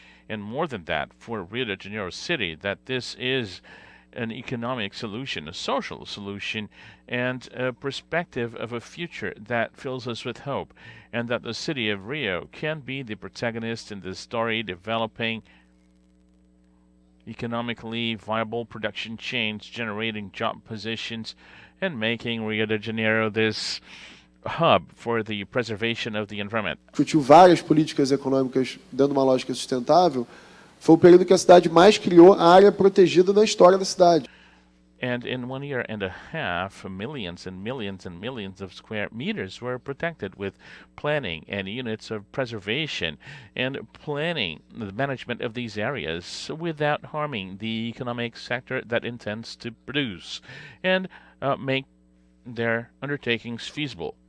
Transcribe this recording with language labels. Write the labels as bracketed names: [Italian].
[English] and more than that, for Rio de Janeiro City, that this is an economic solution, a social solution, and a perspective of a future that fills us with hope, and that the city of Rio can be the protagonist in this story, developing economically viable production chains, generating job positions, and making Rio de Janeiro this hub for the preservation of the environment. [Portuguese] Discutiu várias políticas econômicas dando uma lógica sustentável. Foi o período que a cidade mais criou a área protegida na história da cidade. [English] And in 1 year and a half, millions and millions and millions of square meters were protected with planning and units of preservation and planning the management of these areas without harming the economic sector that intends to produce and make their undertakings feasible.